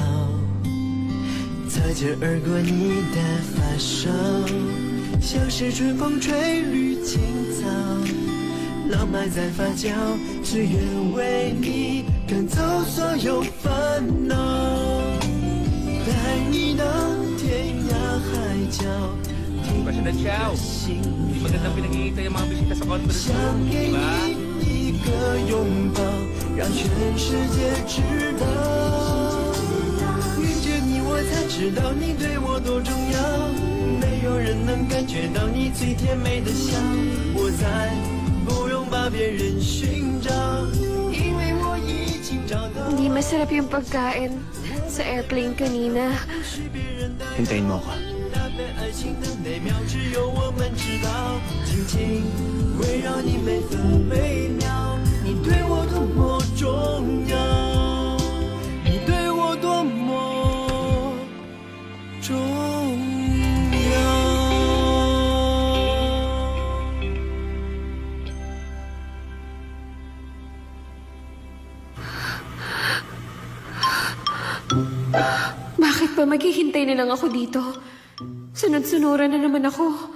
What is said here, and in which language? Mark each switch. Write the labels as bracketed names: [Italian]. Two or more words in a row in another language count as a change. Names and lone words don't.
[Chinese] 擦肩而过你的发梢，像是春风吹绿青草，浪漫在发酵，只愿为你赶走所有烦恼，带你到天涯海角， [Filipino] President Xiao, hindi magandang pinag-iintay yung mga bisita sa conference [Chinese] 想 [Filipino] room, [Chinese] 给 [Filipino] di ba? [Chinese] 你一个拥抱，让全世界知道，遇见你我才知道你对我多重要，没有人能感觉到你最甜美的笑，我再不用把别人寻找，因为我已经找到。 [Filipino] Hindi masarap yung pagkain sa airplane kanina. Hintayin mo ako. [Chinese] 爱情的美妙只有我们知道，紧紧围绕你每分每秒，你对我多么重要，你对我多么重要。 [Filipino] Bakit ba maghihintay na lang ako dito? Sunod-sunuran na naman ako.